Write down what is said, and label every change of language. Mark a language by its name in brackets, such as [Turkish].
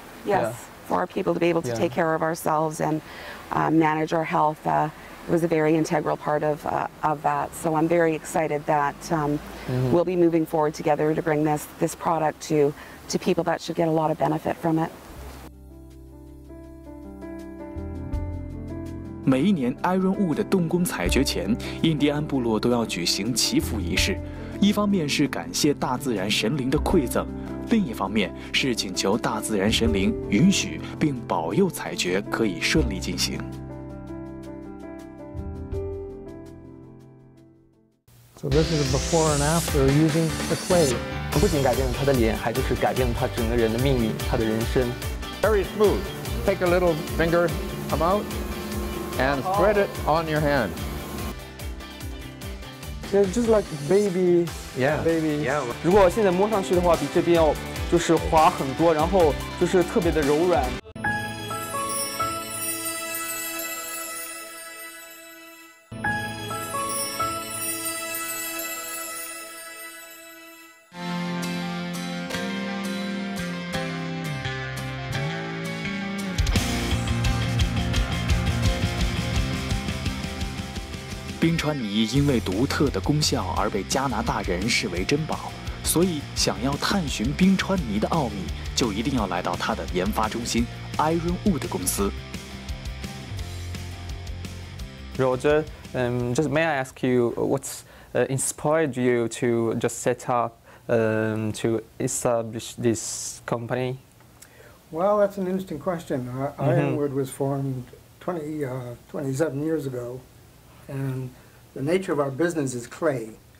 [English] Yes, for our people to be able to take care of ourselves and manage our health. It was a very integral part of that. So I'm very excited that we'll be moving forward together to bring this product to people that should get a lot of benefit from it. [Chinese] 每一年 Ironwood 的动工采掘前，印第安部落都要举行祈福仪式，一方面是感谢大自然神灵的馈赠，另一方面是请求大自然神灵允许并保佑采掘可以顺利进行。 [English] So this is a before and after using the clay. [Chinese] 不仅改变了他的脸，还就是改变了他整个人的命运，他的人生。 [English] Very smooth. Take a little finger, come out, and spread it on your hand. Yeah, just like baby. Yeah, baby. Yeah. [Chinese] 如果现在摸上去的话，比这边要就是滑很多，然后就是特别的柔软。冰川泥因为独特的功效而被加拿大人视为珍宝，所以想要探寻冰川泥的奥秘，就一定要来到它的研发中心 Ironwood 公司。 [English] Roger, just may I ask you what's inspired you to just set up to establish this company? Well, that's an interesting question. Ironwood was formed 27 years ago, and the nature of our business is clay.